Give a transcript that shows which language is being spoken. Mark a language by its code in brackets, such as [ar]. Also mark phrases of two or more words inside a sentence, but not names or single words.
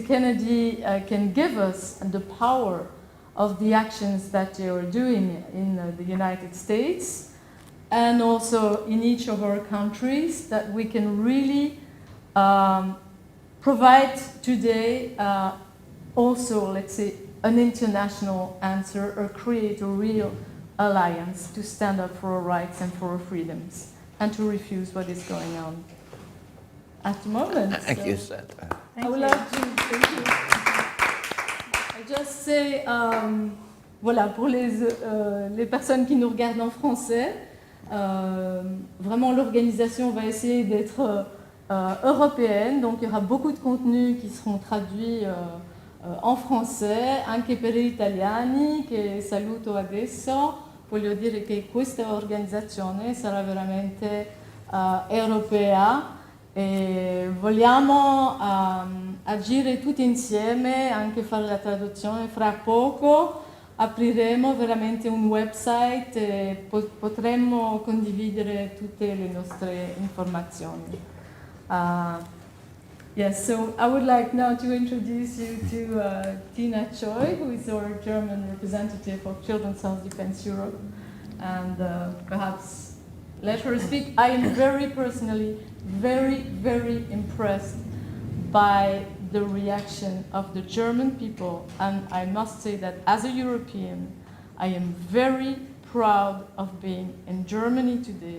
[en] Kennedy can give us, and the power of the actions that they are doing in the United States, and also in each of our countries, that we can really provide today also, let's say, an international answer, or create a real alliance to stand up for our rights and for our freedoms, and to refuse what is going on at the moment. Thank you, Sandra. I would like to thank you. I just say, [fr] voilà, pour les personnes qui nous regardent en français, vraiment l'organisation va essayer d'être européenne, donc il y aura beaucoup de contenus qui seront traduits en français, [it] anche per gli italiani che saluto adesso. Voglio dire che questa organizzazione sarà veramente europea e vogliamo agire tutti insieme, anche fare la traduzione. Fra poco apriremo veramente un website e potremo condividere tutte le nostre informazioni. [en] Yes, so I would like now to introduce you to Tina Choi, who is our German representative of Children's Health Defense Europe, and perhaps let her speak. I am very personally very impressed by the reaction of the German people, and I must say that as a European, I am very proud of being in Germany today.